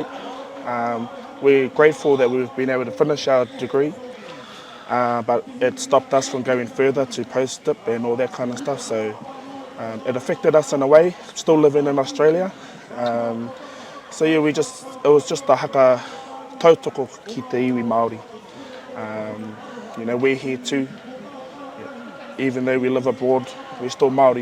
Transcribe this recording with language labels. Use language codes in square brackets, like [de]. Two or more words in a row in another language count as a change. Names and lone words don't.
[en] We're grateful that we've been able to finish our degree, but it stopped us from going further to post-dip and all that kind of stuff. So it affected us in a way, still living in Australia. So yeah, it was just a [mi] haka tautoko ki te iwi Māori. [en] We're here too. Even though we live abroad, we're still Māori.